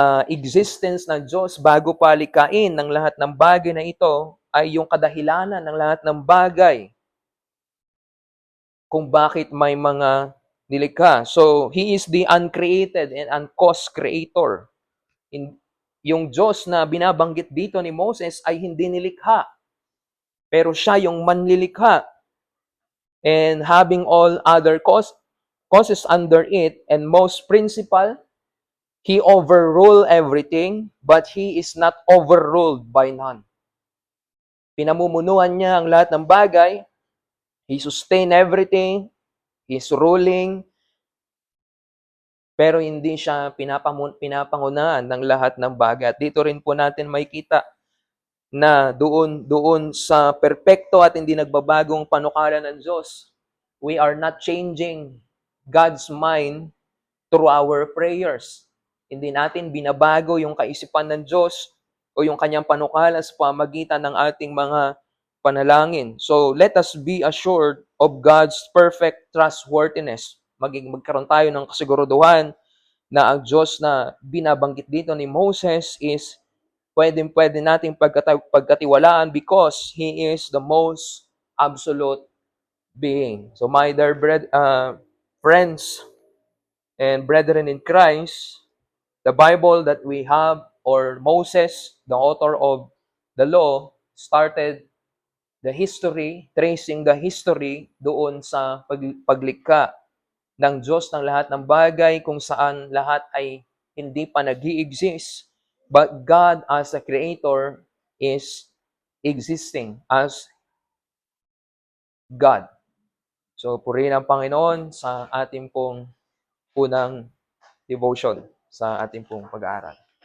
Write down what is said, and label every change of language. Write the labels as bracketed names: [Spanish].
[Filipino] existence ng Diyos bago palikhain ng lahat ng bagay na ito ay yung kadahilanan ng lahat ng bagay kung bakit may mga nilikha. [English] So, He is the uncreated and uncaused creator. [Filipino] Yung Diyos na binabanggit dito ni Moses ay hindi nilikha, pero siya yung manlilikha. [English] And having all other causes under it, and most principal, He overruled everything, but He is not overruled by none. [Filipino] Pinamumunuan niya ang lahat ng bagay. [English] He sustain everything. He's ruling. [Filipino] Pero hindi siya pinapangunahan ng lahat ng bagay. At dito rin po natin makikita na doon sa perpekto at hindi nagbabagong panukala ng Diyos, [English] we are not changing God's mind through our prayers. [Filipino] Hindi natin binabago yung kaisipan ng Diyos o yung kanyang panukala sa pamagitan ng ating mga panalangin. [English] So, let us be assured of God's perfect trustworthiness. [Filipino] Magkaroon tayo ng kasiguraduhan na ang Diyos na binabanggit dito ni Moses is pwede nating pagkatiwalaan [English] because He is the most absolute being. So, my dear friends and brethren in Christ, the Bible that we have, or Moses, the author of the law, started the history, tracing the history [Filipino] doon sa paglikha ng Diyos ng lahat ng bagay kung saan lahat ay hindi pa nag-i-exist. [English] But God as a creator is existing as God. [Filipino] So, purihin ang Panginoon sa ating pong unang devotion, sa ating pong pag-aaral.